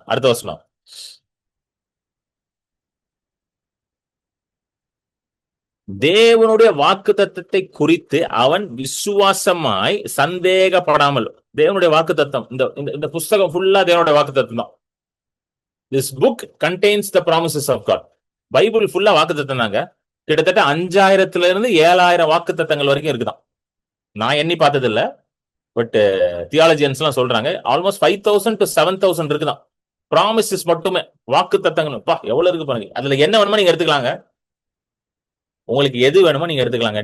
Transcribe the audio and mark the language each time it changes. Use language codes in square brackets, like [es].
[ta] அடுத்த வசனம், தேவனுடைய வாக்குத்தத்தத்தை குறித்து அவன் விசுவாசமாய் சந்தேகப்படாமல். தேவனுடைய வாக்குத்தத்தம், இந்த புஸ்தகம் ஃபுல்லா தேவனுடைய வாக்குத்தத்தம் தான். [en] This book contains the promises of God. [ta] Bible ஃபுல்லா வாக்குத்தத்தம் தாங்க. கிட்டத்தட்ட 5000 இருந்து 7000 வாக்குத்தத்தங்கள் வரைக்கும் இருக்குதான். நான் எண்ணி பார்த்தது இல்ல, பட் தியாலஜியன்ஸ் எல்லாம் சொல்றாங்க ஆல்மோஸ்ட் 5000 to 7000 இருக்குதான் ப்ராமிசஸ் மட்டுமே, வாக்குத்தத்தங்கள். எவ்வளவு இருக்கு பாருங்க. அதுல என்ன வேணுமோ நீங்க எடுத்துக்கலாங்க. உங்களுக்கு எது வேணுமோ நீங்க எடுத்துக்கலாங்க.